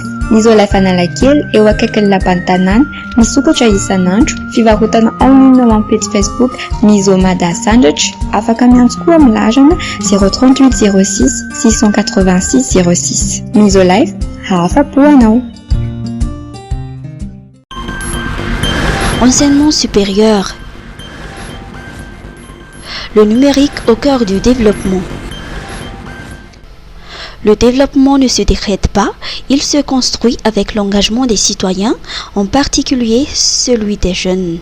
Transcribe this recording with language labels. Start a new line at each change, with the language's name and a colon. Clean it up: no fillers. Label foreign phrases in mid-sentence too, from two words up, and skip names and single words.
Malagasy: Misolife Analakely eo akaikin'ny lapan'ny tanàna, misokatra isan'andro, fivarotana online ao amin'ny page Facebook Miso Mada Sandratra, afaka miantso koa amin'ny larana 038 06 686 06. Misolife, hafa-po anao.
French: Enseignement supérieur. Le numérique au cœur du développement. Le développement ne se décrète pas, il se construit avec l'engagement des citoyens, en particulier celui des jeunes.